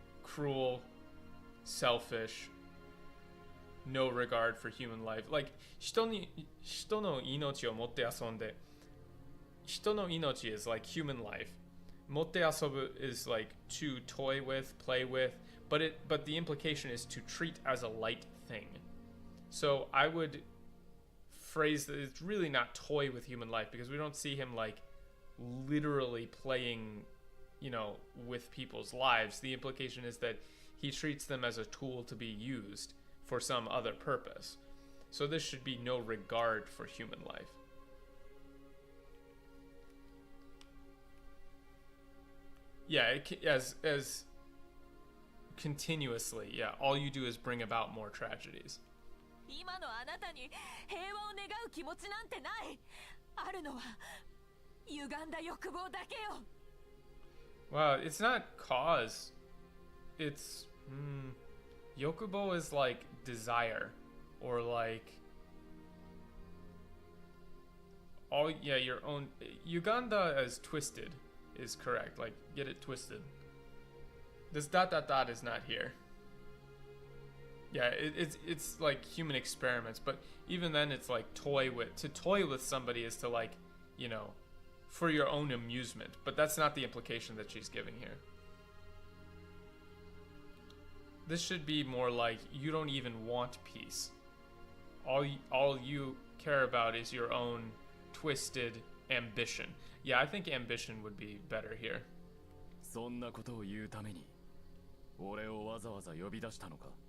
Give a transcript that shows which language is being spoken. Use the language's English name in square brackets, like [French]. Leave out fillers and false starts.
[English] Cruel, selfish, no regard for human life. Like, 人の命を持って遊んで、人の命 is like human life. 持って遊ぶ is like to toy with, play with, but the implication is to treat as a light thing. So I would phrase that it's really not toy with human life, because we don't see him like literally playing, you know, with people's lives. The implication is that he treats them as a tool to be used for some other purpose. So this should be no regard for human life. Yeah, as continuously, yeah, all you do is bring about more tragedies. [Japanese] 今のあなたに平和を願う気持ちなんてない。あるのは歪んだ欲望だけよ。 [English] Wow, it's not cause. It's yokubo is like desire, or like all, yeah, your own. Uganda as twisted is correct. Like, get it twisted. This ... is not here. Yeah, it's like human experiments, but even then it's like to toy with somebody is to, like, you know, for your own amusement, but that's not the implication that she's giving here. This should be more like you don't even want peace. All you care about is your own twisted ambition. Yeah, I think ambition would be better here. [Japanese] そんなことを言うために俺をわざわざ呼び出したのか。